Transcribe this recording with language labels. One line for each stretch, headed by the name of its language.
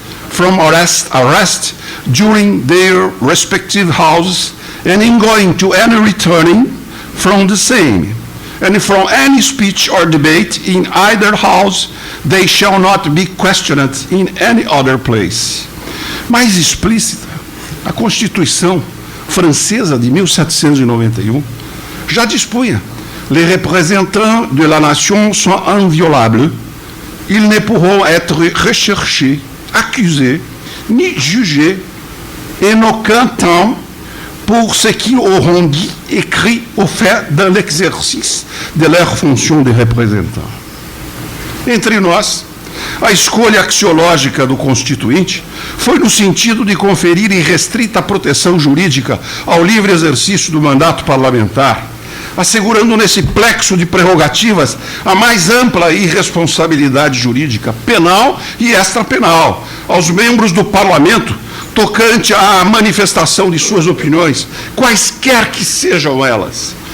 English: from arrest during their respective houses and in going to any returning from the same, and from any speech or debate in either house they shall not be questioned in any other place.
Portuguese: Mais explícita, a Constituição francesa de 1791 já dispunha:
French: les représentants de la nation sont inviolables, ils ne pourront être recherchés, accusés, ni jugés en aucun temps pour ce qu'ils auront dit, écrit ou fait dans l'exercice de leur fonction de représentants.
Portuguese: Entre nós, a escolha axiológica do Constituinte foi no sentido de conferir irrestrita proteção jurídica ao livre exercício do mandato parlamentar, assegurando nesse plexo de prerrogativas a mais ampla irresponsabilidade jurídica, penal e extrapenal, aos membros do Parlamento, tocante à manifestação de suas opiniões, quaisquer que sejam elas.